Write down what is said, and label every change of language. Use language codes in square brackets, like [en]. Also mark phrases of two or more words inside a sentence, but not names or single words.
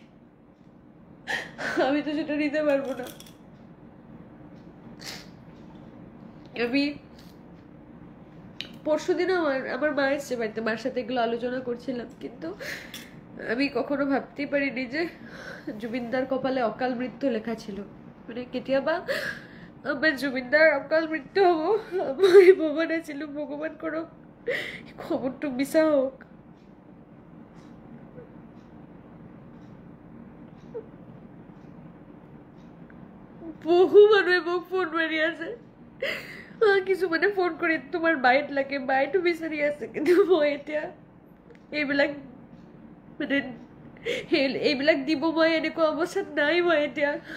[bn] আমি তো সেটা নিতে পারবো না আমি পরশুদিনও আমার মা এসছে বাড়িতে মার সাথে এগুলো আলোচনা করছিলাম কিন্তু আমি কখনো ভাবতেই পারিনি যে জুবিনদার কপালে অকাল মৃত্যু লেখা ছিল মানে [as] কেতিয়াবা আমার জুবিনদার অকাল মৃত্যু হবো আমি ভবা ছিল ভগবান করুক খবরটা মিছা হোক বহু মানুহে মোক ফোন মাৰি আছে কিছুমানে ফোন কৰি তোমাৰ বাইট লাগে বাইটো বিচাৰি আছে কিন্তু মই এতিয়া এইবিলাক দিব মই এনেকুৱা অৱস্থাত নাই মই এতিয়া